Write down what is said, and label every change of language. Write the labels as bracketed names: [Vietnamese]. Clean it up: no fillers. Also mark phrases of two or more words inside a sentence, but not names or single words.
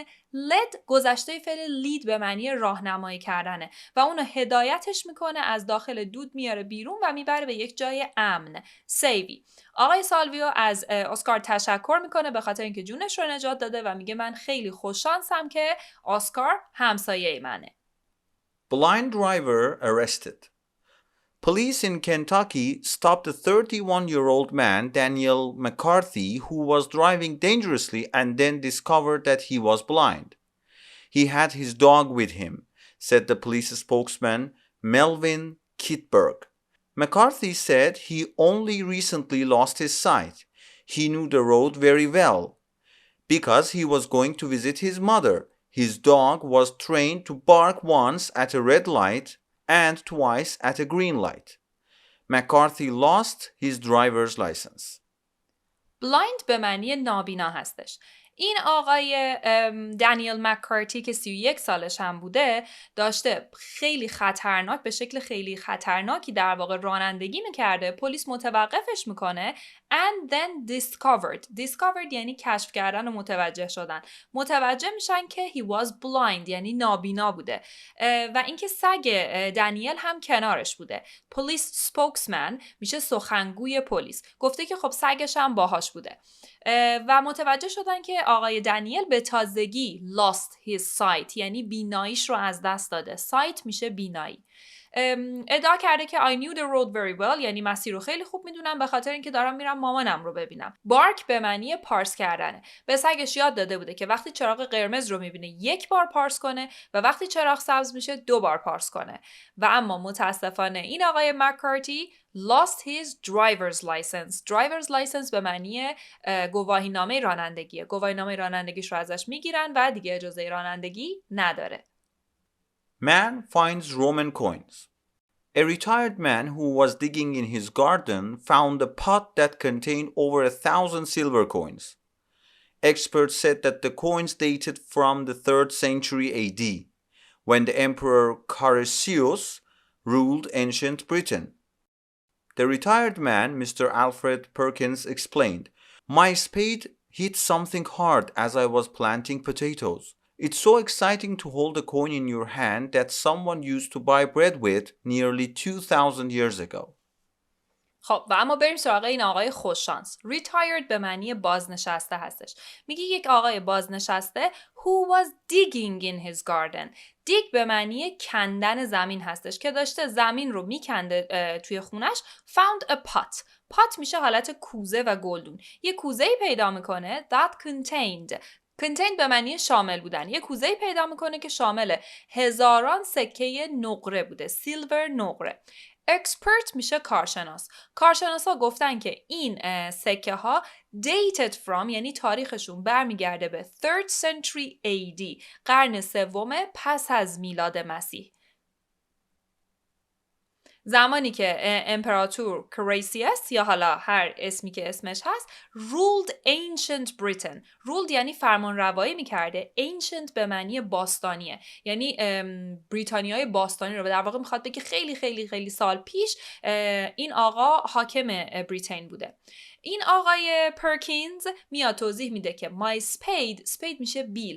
[Persian] led گذشته فعل lead به معنی راهنمایی کردنه و اونو هدایتش میکنه، از داخل دود میاره بیرون و میبره به یک جای امن. سیوی. آقای سالویو از اسکار تشکر میکنه به خاطر اینکه جونش رو نجات داده و میگه من خیلی خوششانسم که اسکار همسایه منه. [English] Blind driver arrested. Police in Kentucky stopped a 31-year-old man, Daniel McCarthy, who was driving dangerously and then discovered that he was blind. He had his dog with him, said the police spokesman Melvin Kitberg. McCarthy said he only recently lost his sight. He knew the road very well. Because he was going to visit his mother, his dog was trained to bark once at a red light and twice at a green light. McCarthy lost his driver's license. [Persian] Blind به معنی نابینا هستش. این آقای دانیل مککارتی که 31 سالش هم بوده داشته خیلی خطرناک، به شکل خیلی خطرناکی در واقع رانندگی میکرده. پلیس متوقفش میکنه [English] and then discovered [Persian] یعنی کشف کردن و متوجه شدن. متوجه میشن که [English] he was blind [Persian] یعنی نابینا بوده و اینکه سگ دانیل هم کنارش بوده. پلیس spokesman میشه سخنگوی پلیس، گفته که خب سگش هم باهاش بوده و متوجه شدن که آقای دانیل به تازگی [English] lost his sight [Persian] یعنی بیناییش رو از دست داده. sight میشه بینایی. ادعا کرده که [English] I knew the road very well [Persian] یعنی مسیر رو خیلی خوب میدونم به خاطر اینکه دارم میرم مامانم رو ببینم. bark به معنی پارس کردنه. به سگش یاد داده بوده که وقتی چراغ قرمز رو میبینه 1 بار پارس کنه و وقتی چراغ سبز میشه 2 بار پارس کنه. و اما متاسفانه این آقای مککارتی [English] lost his driver's license [Persian] به معنی گواهینامه رانندگیه. گواهینامه رانندگیش رو ازش میگیرن و دیگه اجازه رانندگی نداره. [English] Man finds Roman coins. A retired man who was digging in his garden found a pot that contained over 1,000 silver coins. Experts said that the coins dated from the 3rd century AD, when the Emperor Carausius ruled ancient Britain. The retired man, Mr. Alfred Perkins, explained, "My spade hit something hard as I was planting potatoes. It's so exciting to hold a coin in your hand that someone used to buy bread with nearly 2,000 years ago." [Persian] خب و اما بریم سراغ این آقای خوششانس. retired به معنی بازنشسته هستش. میگه یک آقای بازنشسته [English] who was digging in his garden. [Persian] dig به معنی کندن زمین هستش که داشته زمین رو میکنده توی خونش. [English] found a pot [Persian] میشه حالت کوزه و گلدون. یه کوزه‌ای پیدا میکنه [English] that contained [Persian] به معنی شامل بودن. یه کوزه‌ای پیدا میکنه که شامل هزاران سکه نقره بوده. silver نقره. expert میشه کارشناس. کارشناسا گفتن که این سکه ها [English] dated from [Persian] یعنی تاریخشون برمیگرده به [English] 3rd century AD، [Persian] قرن سوم پس از میلاد مسیح. زمانی که امپراتور کریسیس یا حالا هر اسمی که اسمش هست [English] ruled ancient Britain. [Persian] ruled یعنی فرمان روایی میکرده. ancient به معنی باستانیه، یعنی بریتانیای باستانی رو در واقع میخواد بگه خیلی خیلی خیلی سال پیش این آقا حاکم بریتین بوده. این آقای پرکینز میاد توضیح میده که [English] my spade [Persian] میشه بیل.